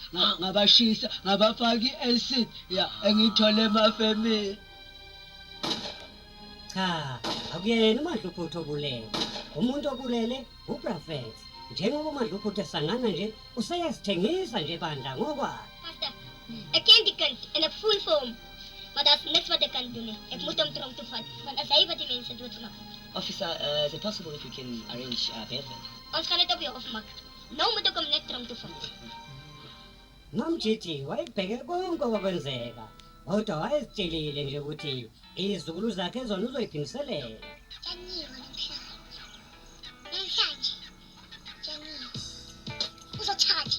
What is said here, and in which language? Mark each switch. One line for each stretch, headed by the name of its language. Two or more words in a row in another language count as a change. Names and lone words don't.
Zulu: Ngabashisa, ngabafaka i-acid. Ya, engithole emafemini. Cha, akuyena uMadluphutho obulele. Umuntu obulele uProfet. Njengoba uMadluphutho esangana nje, useyasithengisa nje bandla ngokwakhe.
Afrikaans: Pastor, ek ken die kind in 'n full vorm. Maar daar's niks wat ek kan doen nie. Ek moet hom tronk toe vat, want as hy wat die mense doodmaak.
English: Officer, is it possible if you can arrange bail?
Afrikaans: Ons gaan dit op jou afmaak. Nou moet ek hom net tronk toe vat.
Zulu: Mamjiji wayebheke konke okwenzeka. Kodwa wayezitshelile nje ukuthi izizukulu zakhe zona uzoyiphindiselela. Janiwe namhlanje. Namhlanje. Janiwe. Uzochaje.